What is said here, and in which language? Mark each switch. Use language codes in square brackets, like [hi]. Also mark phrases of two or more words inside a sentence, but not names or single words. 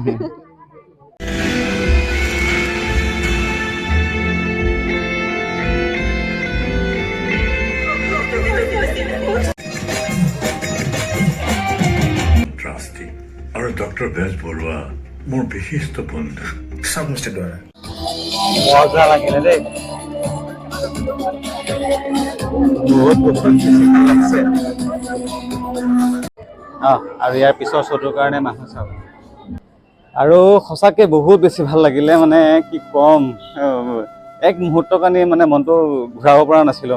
[as] ট্ৰাষ্টি আৰু ডক্টৰ বেজবৰুৱা মোৰ বিশিষ্ট বন্ধু। [hi] सब मिस्टर द्वारा [as] মজা লাগিলে দেই। আৰু ইয়াৰ পিছৰ শ্ব'টোৰ কাৰণে মানুহ চাব। আৰু সঁচাকৈ বহুত বেছি ভাল লাগিলে, মানে কি ক'ম, এক মুহূৰ্তৰ কাৰণে মানে মনটো ঘূৰাব পৰা নাছিলোঁ।